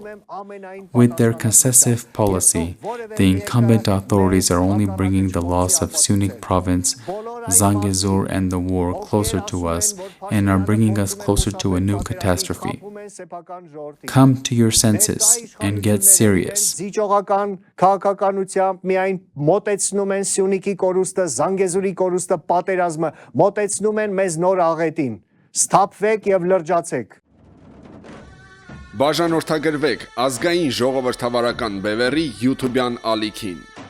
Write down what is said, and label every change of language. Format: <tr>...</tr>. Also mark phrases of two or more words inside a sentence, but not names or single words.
<en>With their concessive policy, the incumbent authorities are only bringing the loss of Syunik province, Zangezur and the war closer to us and are bringing us closer to a new catastrophe. Come to your senses and get serious.</en> <hy>Քաղաքականությամբ միայն մոտեցնում են Սյունիքի կորուստը, Զանգեզուրի կորուստը, պատերազմը, մոտեցնում են մեզ նոր աղետին։ Սթափվեք եւ լրջացեք։ Բաժանորդագրվեք ազգային ժողովրդավարական բևեռի YouTube-յան ալիքին։</hy>